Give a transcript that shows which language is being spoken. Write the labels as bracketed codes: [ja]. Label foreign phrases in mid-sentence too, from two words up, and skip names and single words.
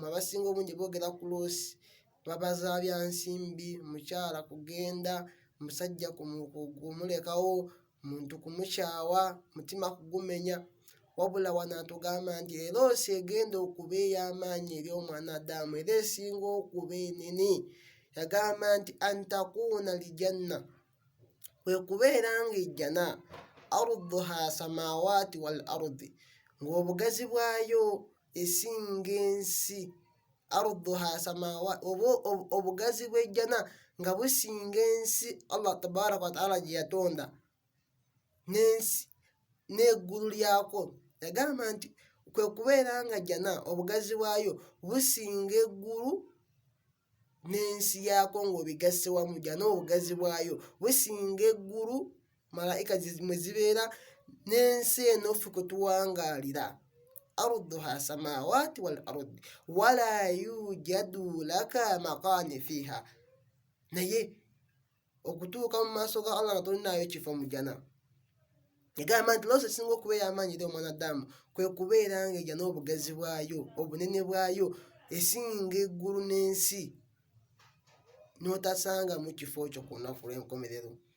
[lg] Abasinga obungi boogera ku loosi babaza bya nsimbi, mukyala kugenda, musajja kumulekawo, muntu kumukyawa, mutima kugumenya. Wabula wano atugamba nti loosi egenda okuba ey'amaanyi eri omwana Adamu era esinga okuba enene. Yagamba nti [ar] أن تكون للجنة, [lg] kwe kubeera ng'ejjana [ar] عرضها السماوات والأرض, [lg] ng'obugazi bwayo esinga ensi. [ar] عرضها السماوات, [lg] obugazi bw'ejjana nga businga ensi [ar] الله تبارك وتعالى [lg] gye yatonda n'ensi n'eggulu lyako. Yagamba nti kwe kubeera nga jjana obugazi bwayo businga eggulu n'ensi yaako ng'obigasse wamu. Jjana obugazi bwayo businga eggulu malayika mwe zibeera n'ensi eno ffe kwe tuwangaalira. [ar] عرضها السماوات والأرض ولا يوجد لك مكان فيها. [lg] Naye okutuuka mu maaso ga Allah nga tolinaayo kifo mu jjana. Yagamba nti loosi esinga okuba ey'amaanyi eri omwana Adamu kwe kubeera ng'ejjana obugazi bwayo, obunene bwayo esinga eggulu n'ensi, n'otasangamu kifo kyo ku lunaku lw'enkomerero.